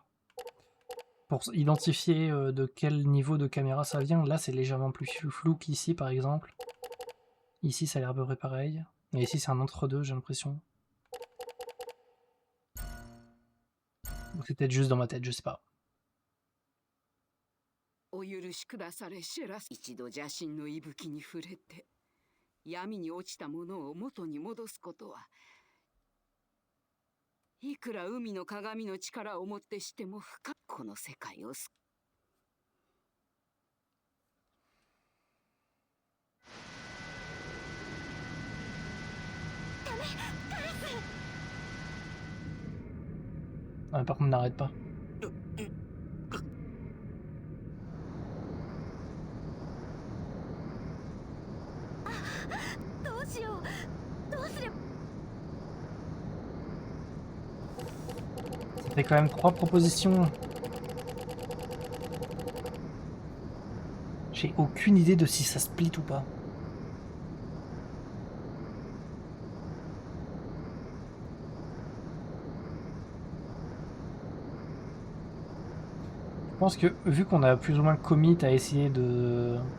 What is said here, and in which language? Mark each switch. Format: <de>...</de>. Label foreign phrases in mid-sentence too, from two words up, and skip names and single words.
<fr>Pour identifier de quel niveau de caméra ça vient, là c'est légèrement plus flou qu'ici par exemple. Ici ça a l'air à peu près pareil. Et ici c'est un entre-deux, j'ai l'impression. Ou c'est peut-être juste dans ma tête, je sais pas.</fr> <ja>お許しくだされシェラ。一度邪神の息吹に触れて闇に落ちたものを元に戻すことはいくら海の鏡の力をもってしてもこの世界を救</ja> <fr>Ah, par contre, n'arrête pas.</fr> <ja>どうしよう。どうすれば。</ja> <fr>C'était quand même 3 propositions. J'ai aucune idée de si ça split ou pas. Je pense que vu qu'on a plus ou moins commit à essayer de...</fr>